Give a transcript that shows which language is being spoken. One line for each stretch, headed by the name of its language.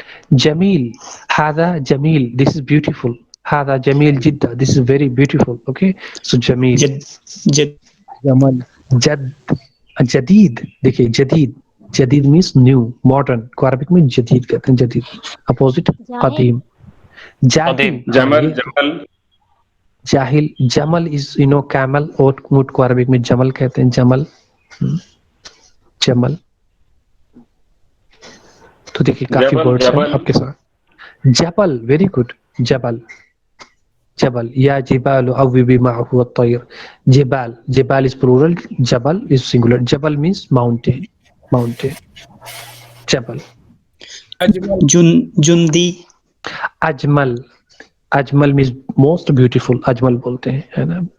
English: جمیل,
Arabic: هذا جمیل,
English: this is beautiful.
Arabic: هذا جمیل جدا,
English: this is very beautiful. Okay, so جمیل.
Arabic: جد, جمل, جد, جدید.
Urdu: دیکھیے, جدید,
English: جدید means new, modern.
Urdu: کو عربک میں جدید کہتے ہیں, جدید, اپوزٹ قدیم.
Arabic: جاہل, جمل. جمل. جاہل.
English: جمل is camel,
Urdu: اونٹ کو عربک میں جمل کہتے ہیں, جمل, جمل. تو دیکھیے کافی ورڈز ہیں آپ کے ساتھ.
Arabic: جبل,
English: very good,
Arabic: جبل, جبل. یا جبال اوبی معه الطیر.
English: جبال, جبال is plural, جبل is singular. جبل means mountain, mountain.
Arabic: جبل. اجمل. جندی,
Urdu: Ajmal,
English: اجمل means most beautiful,
Urdu: Ajmal بولتے ہیں, ہے نا.